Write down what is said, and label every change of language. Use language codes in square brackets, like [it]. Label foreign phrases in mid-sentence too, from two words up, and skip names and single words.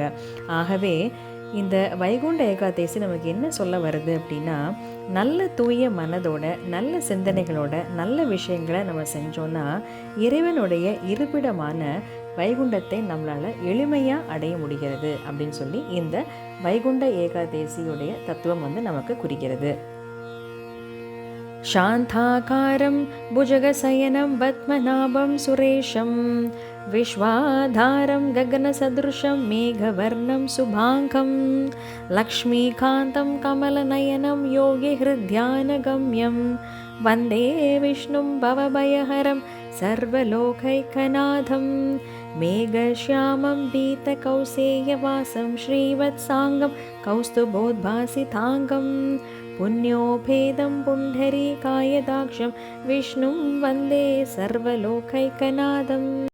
[ta] ஆகவே இந்த வைகுண்ட ஏகாதசி நமக்கு என்ன சொல்ல வருது அப்படின்னா, நல்ல தூய மனதோட நல்ல சிந்தனைகளோட நல்ல விஷயங்களை நம்ம செஞ்சோன்னா இறைவனுடைய இருப்பிடமான வைகுண்டத்தை நம்மளால் எளிமையாக அடைய முடிகிறது அப்படின்னு இந்த வைகுண்ட ஏகாதசியுடைய தத்துவம் நமக்கு குறிக்கிறது. [sa] शान्ताकारं भुजगशयनं पद्मनाभं सुरेशं विश्वाधारं गगनसदृशं मेघवर्णं शुभाङ्गं लक्ष्मीकान्तं कमलनयनं योगिहृद्यानगम्यं वन्दे विष्णुं भवभयहरं सर्वलोकैकनाथं मेघश्यामं पीतकौसेयवासं श्रीवत्साङ्गं कौस्तुभोद्भासिताङ्गं पुण्योपेदं पुण्डरीकायदाक्षं विष्णुं वन्दे सर्वलोकैकनाथम्.